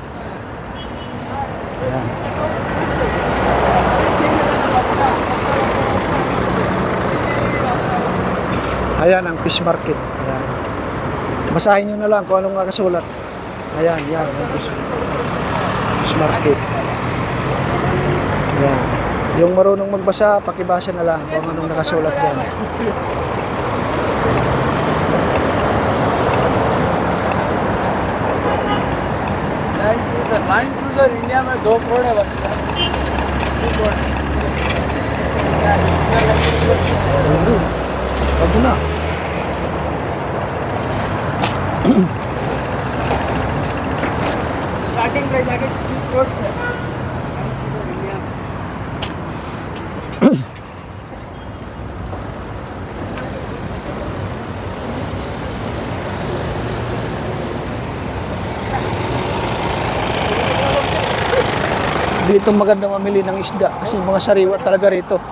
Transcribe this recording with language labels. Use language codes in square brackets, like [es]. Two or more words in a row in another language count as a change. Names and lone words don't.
[tl] Ayan. Ayan ang [en] fish market. [tl] Ayan. Basahin nyo na lang kung anong nakasulat. Ayan, yan ang [en] fish market. [tl] Ayan. Yung marunong magbasa, pakibasa na lang kung anong nakasulat dyan. [hi] लैंड क्रूजर इंडिया में 2 करोड़ है बस 2 करोड़ [tl] Wag na. [en] starting price [hi] आगे 2 करोड़ से लैंड क्रूजर इंडिया में [tl] Dito maganda mamili ng isda kasi mga sariwa talaga rito.